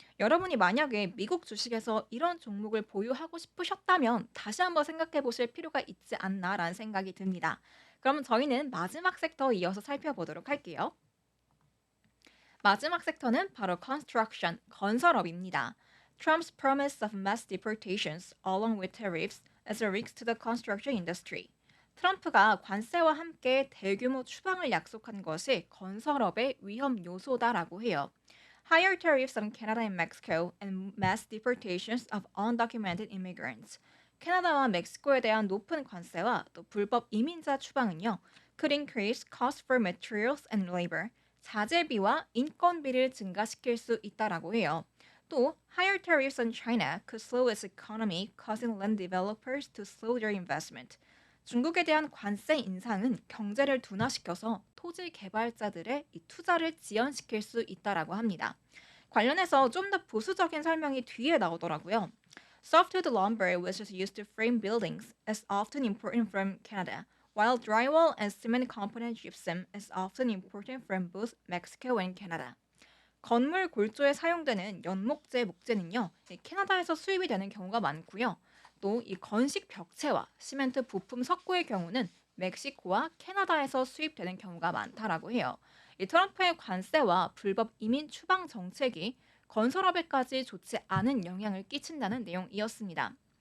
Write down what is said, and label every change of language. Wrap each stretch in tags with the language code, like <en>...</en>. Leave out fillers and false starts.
<ko>여러분이 만약에 미국 주식에서 이런 종목을 보유하고 싶으셨다면 다시 한번 생각해 보실 필요가 있지 않나라는 생각이 듭니다. 그러면 저희는 마지막 섹터 이어서 살펴보도록 할게요. 마지막 섹터는 바로 construction, 건설업입니다.</ko> <en>Trump's promise of mass deportations along with tariffs as a risk to the construction industry.</en> <ko>트럼프가 관세와 함께 대규모 추방을 약속한 것이 건설업의 위험 요소다라고 해요.</ko> <en>Higher tariffs on Canada and Mexico and mass deportations of undocumented immigrants.</en> <ko>캐나다와 멕시코에 대한 높은 관세와 또 불법 이민자 추방은요.</ko> <en>could increase cost for materials and labor.</en> <ko>자재비와 인건비를 증가시킬 수 있다라고 해요.</ko> <en>또 higher tariffs on China could slow its economy, causing land developers to slow their investment.</en> <ko>중국에 대한 관세 인상은 경제를 둔화시켜서 토지 개발자들의 이 투자를 지연시킬 수 있다라고 합니다. 관련해서 좀 더 보수적인 설명이 뒤에 나오더라고요.</ko> <en>Softwood lumber was just used to frame buildings, is often imported from Canada, while drywall and cement component gypsum is often imported from both Mexico and Canada.</en> <ko>건물 골조에 사용되는 연목재 목재는요, 캐나다에서 수입이 되는 경우가 많고요. 또 이 건식 벽체와 시멘트 부품 석고의 경우는 멕시코와 캐나다에서 수입되는 경우가 많다라고 해요. 이 트럼프의 관세와 불법 이민 추방 정책이 건설업에까지 좋지 않은 영향을 끼친다는 내용이었습니다.</ko>